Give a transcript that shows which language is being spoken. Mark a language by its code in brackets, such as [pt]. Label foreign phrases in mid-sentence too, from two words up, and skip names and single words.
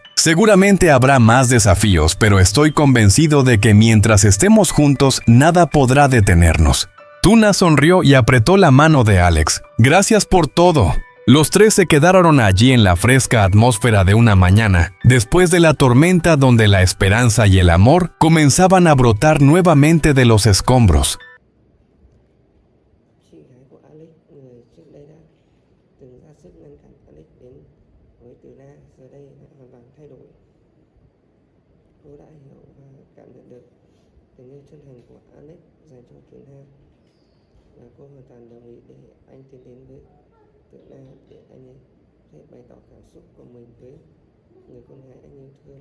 [es] «Seguramente habrá más desafíos, pero estoy convencido de que mientras estemos juntos, nada podrá detenernos». Tuna sonrió y apretó la mano de Alex. Gracias por todo. Los tres se quedaron allí en la fresca atmósfera de una mañana, después de la tormenta donde la esperanza y el amor comenzaban a brotar nuevamente de los escombros. [vi] Chị gái của Alex, người trước đây đã từng ra sức ngăn cản Alex đến với Từ Na, giờ đây lại hoàn toàn thay đổi. Cô đã hiểu và cảm nhận được tình yêu chân thành của Alex dành cho Từ Na, và cô hoàn toàn đồng ý để anh tiến đến với Từ Na để anh ấy thể bày tỏ cảm xúc của mình với người con gái anh yêu thương.